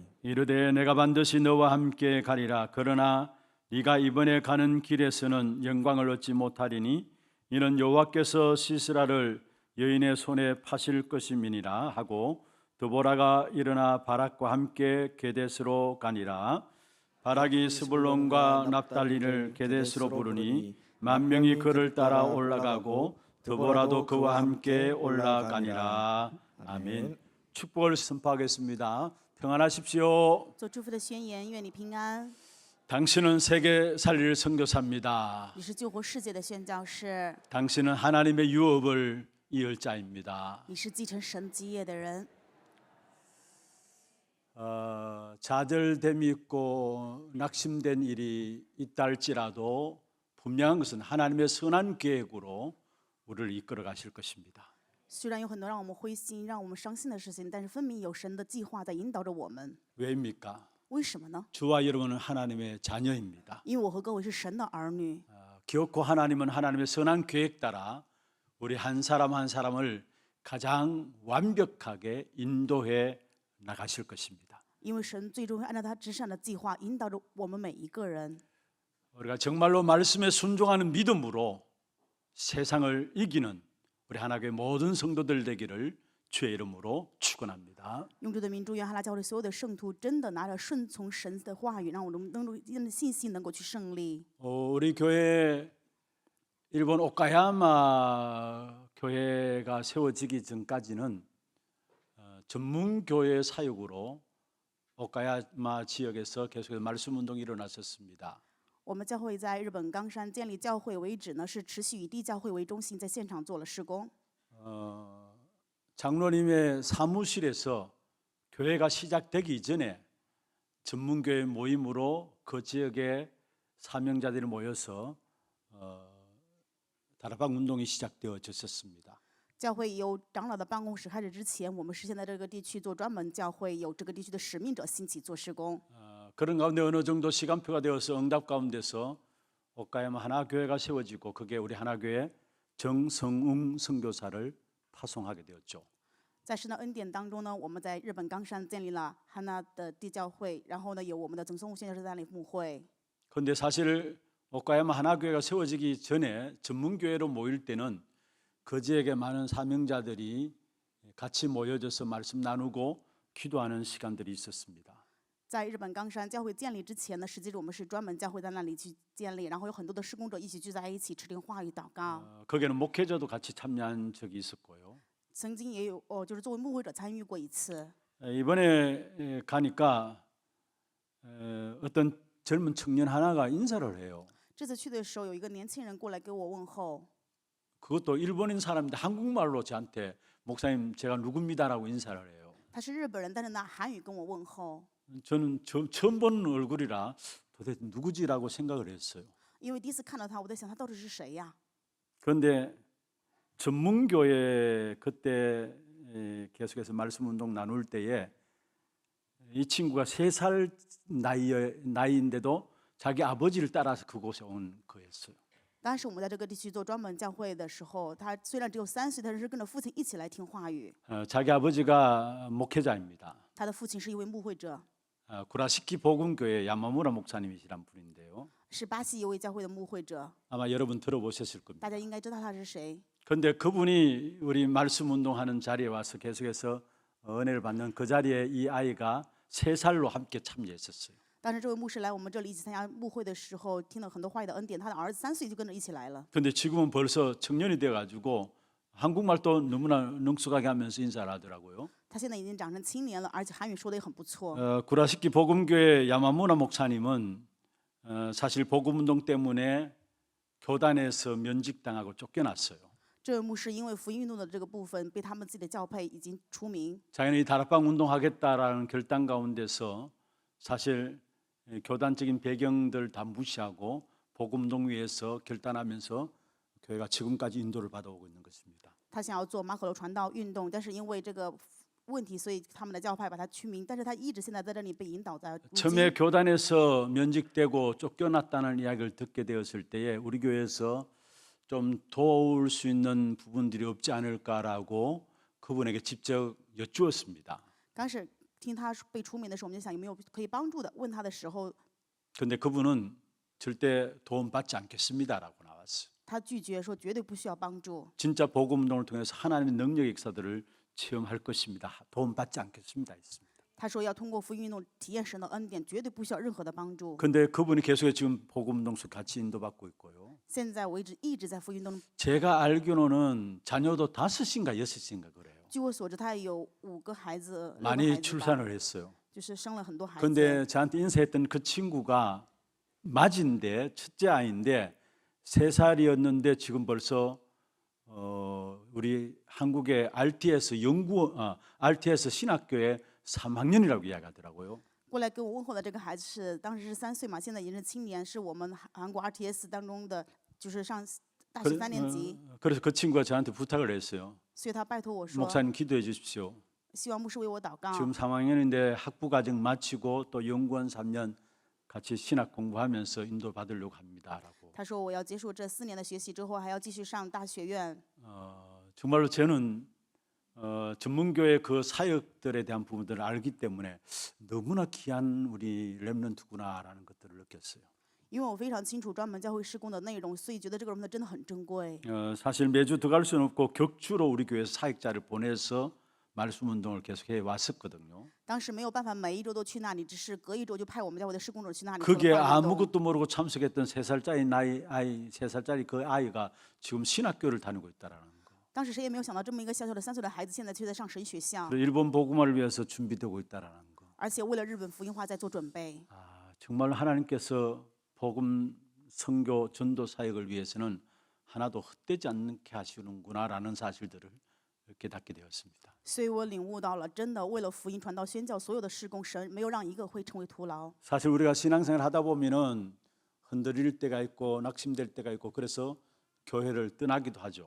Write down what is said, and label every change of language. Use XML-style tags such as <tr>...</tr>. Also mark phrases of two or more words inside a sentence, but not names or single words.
<ko>이르되 내가 반드시 너와 함께 가리라. 그러나 네가 이번에 가는 길에서는 영광을 얻지 못하리니 이는 여호와께서 시스라를 여인의 손에 파실 것임이니라 하고 드보라가 일어나 바락과 함께 게데스로 가니라. 바락이 스불론과 납달리를 게데스로 부르니 10,000명이 그를 따라 올라가고 드보라도 그와 함께 올라가니라. 아멘. 축복을 선포하겠습니다. 평안하십시오.</ko> <zh>做祝福的宣言，愿你平安。</zh> <ko>당신은 세계 살릴 선교사입니다.</ko> <zh>你是救活世界的宣教士，</zh> <ko>당신은 하나님의 유업을 이을 자입니다.</ko> <zh>你是继承神基业的人。</zh> <ko>좌절됨이 있고 낙심된 일이 있다 할지라도 분명한 것은 하나님의 선한 계획으로 우리를 이끌어 가실 것입니다.</ko> <zh>虽然有很多让我们灰心、让我们伤心的事情，但是分明有神的计划在引导着我们。</zh> <ko>왜입니까?</ko> <zh>为什么呢？</zh> <ko>주와 여러분은 하나님의 자녀입니다.</ko> <zh>因为我和各位是神的儿女。</zh> <ko>기어코 하나님은 하나님의 선한 계획 따라 우리 한 사람 한 사람을 가장 완벽하게 인도해 나가실 것입니다.</ko> <zh>因为神最终会按照他至善的计划引导着我们每一个人。</zh> <ko>우리가 정말로 말씀에 순종하는 믿음으로 세상을 이기는 우리 하나님의 모든 성도들 되기를 주의 이름으로 축원합니다.</ko> <zh>用主的名祝愿哈拉教会所有的圣徒真的拿着顺从神的话语，让我们能够因信心能够去胜利。</zh> <ko>우리 교회 일본 오카야마 교회가 세워지기 전까지는 전문 교회 사역으로 오카야마 지역에서 계속해서 말씀 운동이 일어났었습니다.</ko> <zh>我们教会在日本冈山建立教会为止呢，是持续以地教会为中心，在现场做了施工。</zh> <ko>장로님의 사무실에서 교회가 시작되기 이전에 전문교회 모임으로 그 지역의 사명자들이 모여서 다락방 운동이 시작되어졌었습니다.</ko> <zh>教会由长老的办公室开始之前，我们是现在这个地区做专门教会，有这个地区的使命者兴起做施工。</zh> <ko>그런 가운데 어느 정도 시간표가 되어서 응답 가운데서 오카야마 하나교회가 세워지고 그게 우리 하나교회 정성웅 선교사를 파송하게 되었죠.</ko> <zh>在神的恩典当中呢，我们在日本冈山建立了汉娜的地教会，然后呢，有我们的曾松悟宣教士在那里牧会。</zh> <ko>그런데 사실 오카야마 하나교회가 세워지기 전에 전문교회로 모일 때는 그 지역에 많은 사명자들이 같이 모여져서 말씀 나누고 기도하는 시간들이 있었습니다.</ko> <zh>在日本冈山教会建立之前呢，实际上我们是专门教会在那里去建立，然后有很多的施工者一起聚在一起持灵话语祷告。</zh> <ko>거기에는 목회자도 같이 참여한 적이 있었고요.</ko> <zh>曾经也有就是作为牧会者参与过一次。</zh> <ko>이번에 가니까 어떤 젊은 청년 하나가 인사를 해요.</ko> <zh>这次去的时候，有一个年轻人过来给我问候，</zh> <ko>그것도 일본인 사람인데 한국말로 저한테 목사님 제가 누굽니다라고 인사를 해요.</ko> <zh>他是日本人，但是拿韩语跟我问候。</zh> <ko>저는 처음 보는 얼굴이라 도대체 누구지라고 생각을 했어요.</ko> <zh>因为第一次看到他，我在想他到底是谁呀？</zh> <ko>그런데 전문교회 그때 계속해서 말씀 운동 나눌 때에 이 친구가 3살 나이인데도 자기 아버지를 따라서 그곳에 온 거였어요.</ko> <zh>当时我们在这个地区做专门教会的时候，他虽然只有3岁，但是跟着父亲一起来听话语。</zh> <ko>자기 아버지가 목회자입니다.</ko> <zh>他的父亲是一位牧会者，</zh> <ko>구라시키 복음교회 야마무라 목사님이시란 분인데요.</ko> <zh>是巴西一位教会的牧会者，</zh> <ko>아마 여러분 들어보셨을 겁니다.</ko> <zh>大家应该知道他是谁。</zh> <ko>그런데 그분이 우리 말씀 운동하는 자리에 와서 계속해서 은혜를 받는 그 자리에 이 아이가 3살로 함께 참여했었어요.</ko> <zh>当时这位牧师来我们这里一起参加牧会的时候，听了很多话语的恩典。他的儿子3岁就跟着一起来了。</zh> <ko>그런데 지금은 벌써 청년이 돼가지고 한국말도 너무나 능숙하게 하면서 인사를 하더라고요.</ko> <zh>他现在已经长成青年了，而且韩语说的也很不错。</zh> <ko>구라시키 복음교회 야마무라 목사님은 사실 복음운동 때문에 교단에서 면직당하고 쫓겨났어요.</ko> <zh>这位牧师因为福音运动的这个部分，被他们自己的教派已经除名。</zh> <ko>자기는 이 다락방 운동하겠다라는 결단 가운데서 사실 교단적인 배경들 다 무시하고 복음운동 위해서 결단하면서 교회가 지금까지 인도를 받아오고 있는 것입니다.</ko> <zh>他想要做马可楼传道运动，但是因为这个问题，所以他们的教派把他驱名。但是他一直现在在这里被引导在如</zh> <ko>처음에</ko> <zh>今。</zh> <ko>교단에서 면직되고 쫓겨났다는 이야기를 듣게 되었을 때에 우리 교회에서 좀 도울 수 있는 부분들이 없지 않을까라고 그분에게 직접 여쭈었습니다.</ko> <zh>刚开始听他被除名的时候，我们就想有没有可以帮助的。问他的时候，</zh> <ko>그런데 그분은 절대 도움받지 않겠습니다라고 나왔어요.</ko> <zh>他拒绝说绝对不需要帮助。</zh> <ko>진짜 복음 운동을 통해서 하나님의 능력 역사들을 체험할 것입니다. 도움받지 않겠습니다. 했습니다.</ko> <zh>他说要通过福音运动体验神的恩典，绝对不需要任何的帮助。</zh> <ko>그런데 그분이 계속해서 지금 복음 운동 속 같이 인도받고 있고요.</ko> <zh>现在我一直在福音运动。</zh> <ko>제가 알기로는 자녀도 5인가 6인가 그래요.</ko> <zh>据我所知，他有5个孩子，6个</zh> <ko>많이</ko> <zh>孩子吧</zh> <ko>출산을 했어요.</ko> <zh>就是生了很多孩子。</zh> <ko>그런데 저한테 인사했던 그 친구가 맏인데 첫째 아이인데 3살이었는데 지금 벌써 우리 한국의 RTS 신학교의 3학년이라고 이야기하더라고요.</ko> <zh>过来跟我问候的这个孩子是当时是3岁嘛，现在已经是青年，是我们韩国 RTS 当中的，就是上大学3年级。</zh> <ko>그래서 그 친구가 저한테 부탁을 했어요.</ko> <zh>所以他拜托我说，</zh> <ko>목사님 기도해 주십시오.</ko> <zh>希望牧师为我祷告。</zh> <ko>지금 3학년인데 학부 과정 마치고 또 연구원 3년 같이 신학 공부하면서 인도 받으려고 합니다라고.</ko> <zh>他说我要结束这4年的学习之后，还要继续上大学院。</zh> <ko>정말로 저는 전문교회 그 사역들에 대한 부분들을 알기 때문에 너무나 귀한 우리 렘넌트구나라는 것들을 느꼈어요.</ko> <zh>因为我非常清楚专门教会施工的内容，所以觉得这个人们真的很珍贵。</zh> <ko>사실 매주 들어갈 수는 없고 격주로 우리 교회 사역자를 보내서 말씀 운동을 계속해 왔었거든요.</ko> <zh>当时没有办法每一周都去那里，只是隔一周就派我们教会的施工者去那里。</zh> <ko>그게</ko> <zh>做了话运动</zh> <ko>아무것도 모르고 참석했던 3살짜리 아이 3살짜리 그 아이가 지금 신학교를 다니고 있다라는 거.</ko> <zh>当时谁也没有想到，这么一个小小的3岁的孩子，现在却在上神学校，</zh> <ko>그리고 일본 복음화를 위해서 준비되고 있다라는 거.</ko> <zh>而且为了日本福音化在做准备。</zh> <ko>정말 하나님께서 복음 선교 전도 사역을 위해서는 하나도 헛되지 않게 하시는구나라는 사실들을 깨닫게 되었습니다.</ko> <zh>所以我领悟到了，真的为了福音传道宣教，所有的施工，神没有让一个会成为徒劳。</zh> <ko>사실 우리가 신앙생활 하다 보면은 흔들릴 때가 있고 낙심될 때가 있고 그래서 교회를 떠나기도 하죠.</ko>